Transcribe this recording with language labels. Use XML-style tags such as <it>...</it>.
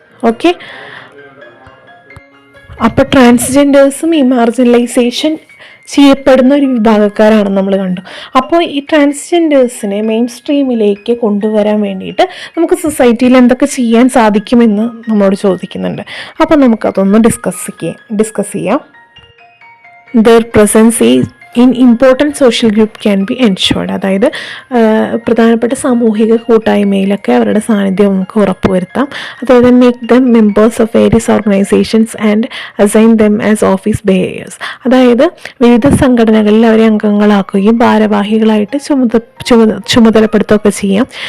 <ml>Okay, അപ്പോൾ ട്രാൻസ്ജെൻഡേഴ്സും ഈ marginalisation ചെയ്യപ്പെടുന്ന ഒരു വിഭാഗക്കാരാണെന്ന് നമ്മൾ കണ്ടു. അപ്പോൾ ഈ ട്രാൻസ്ജെൻഡേഴ്സിനെ മെയിൻ സ്ട്രീമിലേക്ക് കൊണ്ടുവരാൻ വേണ്ടിയിട്ട് നമുക്ക് സൊസൈറ്റിയിൽ എന്തൊക്കെ ചെയ്യാൻ സാധിക്കുമെന്ന് നമ്മളോട് ചോദിക്കുന്നുണ്ട്. അപ്പോൾ നമുക്കതൊന്ന് ഡിസ്കസ് ചെയ്യാം.</ml> <en>Their presence in important social group can be ensured.</en> <ml>അതായത് പ്രധാനപ്പെട്ട സാമൂഹിക കൂട്ടായ്മയിലൊക്കെ അവരുടെ സാന്നിധ്യം നമുക്ക് ഉറപ്പുവരുത്താം. അതായത്</ml> <en>Make them members of various organisations and assign them as office bearers.</en> <ml>അതായത് വിവിധ സംഘടനകളിൽ അവരെ അംഗങ്ങളാക്കുകയും ഭാരവാഹികളായിട്ട് ചുമതലപ്പെടുത്തുകയൊക്കെ ചെയ്യാം.</ml>